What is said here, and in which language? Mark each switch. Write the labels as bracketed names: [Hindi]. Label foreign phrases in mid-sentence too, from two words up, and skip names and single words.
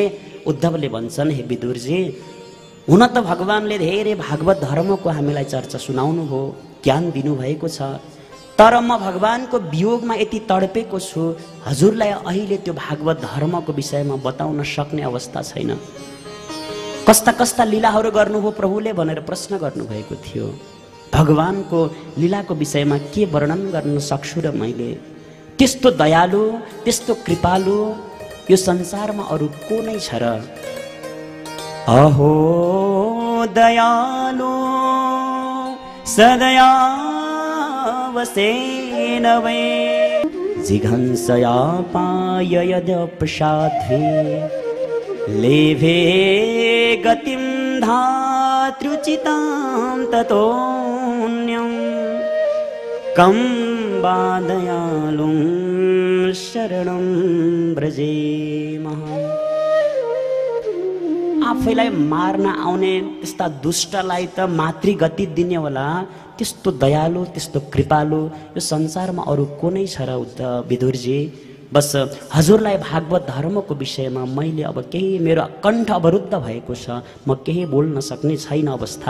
[Nepali] उद्धवले भन्छन्, हे विदुरजी, हुन त भगवानले धेरै भागवत धर्मको हामीलाई चर्चा सुनाउनु भयो, ज्ञान दिनुभएको छ, तर म भगवानको वियोगमा यति तडपेको छु, हजुरलाई अहिले त्यो भागवत धर्मको विषयमा बताउन सक्ने अवस्था छैन। कस्ता कस्ता लीलाहरू गर्नुभयो प्रभुले भनेर प्रश्न गर्नुभएको थियो। भगवानको लीलाको विषयमा के वर्णन गर्न सक्छु र मैले? त्यस्तो दयालु, त्यस्तो कृपालु यो संसारमा अरू को नै छ र? [Sanskrit] अहो दयालु सदयावसेन वै जिघंसया पाय यद्यपसाध्वे लेभे गतिं धातृचितां ततोऽन्यं कं वा दयालुं शरणं व्रजेमः। [Nepali] आफैलाई मार्न आउने त्यस्ता दुष्टलाई त मातृगति दिने होला, त्यस्तो दयालु, त्यस्तो कृपालु यो संसारमा अरू को नै छ र विदुरजी? बस हजुरलाई भागवत धर्मको विषयमा मैले अब केही, मेरो कण्ठ अवरुद्ध भएको छ, म केही बोल्न सक्ने छैन अवस्था।